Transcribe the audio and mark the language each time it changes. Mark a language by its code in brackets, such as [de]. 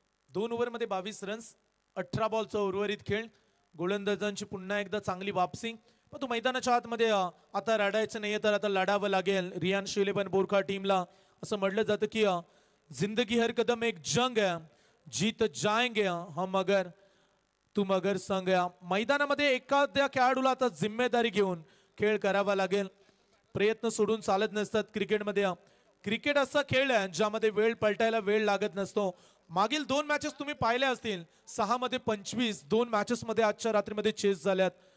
[mr] दोन ओव्हर मध्ये 22 रन्स, 18 बॉलचा उर्वरित खेळ. गोलंदाजांची पुन्हा एकदा चांगली वापसी, पण तो मैदानाच्या आतमध्ये आता रडायचं नाहीये तर आता लढावं लागेल. रियांश 11 बोरखा टीमला असं म्हटलं जातं की [hi] जिंदगी हर कदम एक जंग है, जीत जाएंगे हम अगर तुम अगर संग. [mr] मैदानामध्ये एखाद्या खेळाडूला आता जिम्मेदारी घेऊन खेळ करावा लागेल. प्रयत्न सोडून चालत नसतात क्रिकेटमध्ये. क्रिकेट असा खेळ आहे ज्यामध्ये वेळ पलटायला वेळ लागत नसतो. मागील 2 मॅचेस तुम्ही पाहिल्या असतील, 6 मध्ये 25, 2 मॅचेस मध्ये आजच्या रात्रीमध्ये चेस झाल्यात.